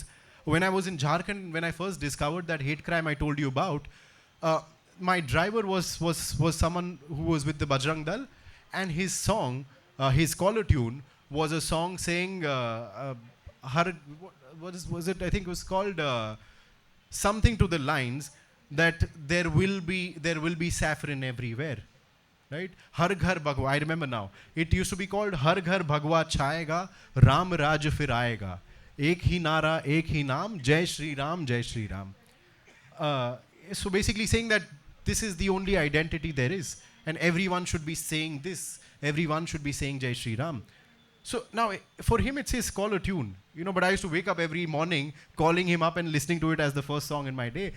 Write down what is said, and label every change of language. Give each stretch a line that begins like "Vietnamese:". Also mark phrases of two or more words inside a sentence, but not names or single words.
English: When I was in Jharkhand, when I first discovered that hate crime I told you about, my driver was someone who was with the Bajrang Dal, and his song, his caller tune, was a song saying, was it? I think it was called something to the lines that there will be saffron everywhere, right?
Hindi: हर घर भगवा.
English: I remember now. It used to be called
Hindi: हर घर भगवा छाएगा, राम राज फिर आएगा. एक ही नारा, एक ही नाम, जय श्री राम, जय श्री राम.
English: So basically saying that this is the only identity there is, and everyone should be saying this. Everyone should be saying
Hindi: जय श्री राम.
English: So now, for him, it's his caller tune, but I used to wake up every morning calling him up and listening to it as the first song in my day.